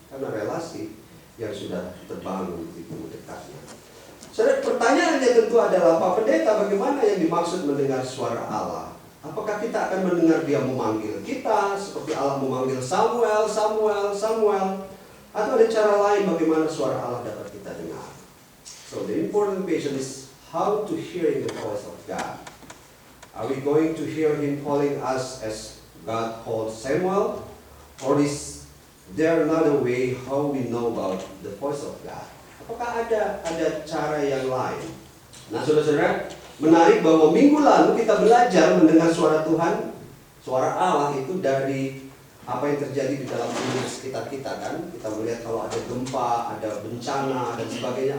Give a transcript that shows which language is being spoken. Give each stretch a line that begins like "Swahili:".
Indonesian: Karena relasi yang sudah terbangun itu dekatnya. Saudara, pertanyaannya tentu adalah, Pak Pendeta, bagaimana yang dimaksud mendengar suara Allah? Apakah kita akan mendengar dia memanggil kita seperti Allah memanggil Samuel, Samuel, Samuel? Atau ada cara lain bagaimana suara Allah dapat kita dengar?
English: So the important question is how to hear the voice of God. Are we going to hear Him calling us as God called Samuel? Or is there another way how we know about the voice of God?
Indonesian: Apakah ada cara yang lain? Nah, saudara-saudara, menarik bahwa minggu lalu kita belajar mendengar suara Tuhan, suara Allah itu dari apa yang terjadi di dalam dunia sekitar kita kan. Kita melihat kalau ada gempa, ada bencana dan sebagainya.